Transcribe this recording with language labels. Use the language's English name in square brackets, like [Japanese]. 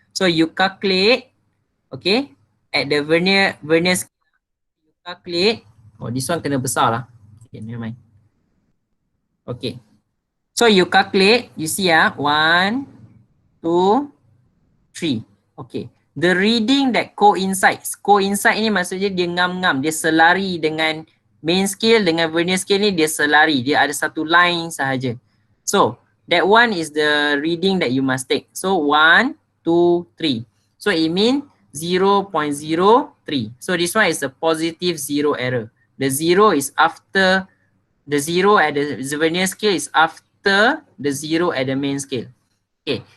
[English] So you calculate, okay, at the vernier scale you calculate. Oh, this one [Malay] kena besar lah. [English] Okay, never mind. Okay. So you calculate, you see 1, 2, 3. Okay. The reading that coincides. [Malay] Coincide ni maksudnya dia ngam-ngam. Dia selari dengan main scale dengan vernier scale ni dia selari. Dia ada satu line sahaja. [English] So, that one is the reading that you must take. So, 1, 2, 3. So, it means 0.03. So, this one is a positive zero error. The zero is after, the zero at the vernier scale is after the zero at the main scale. Okay.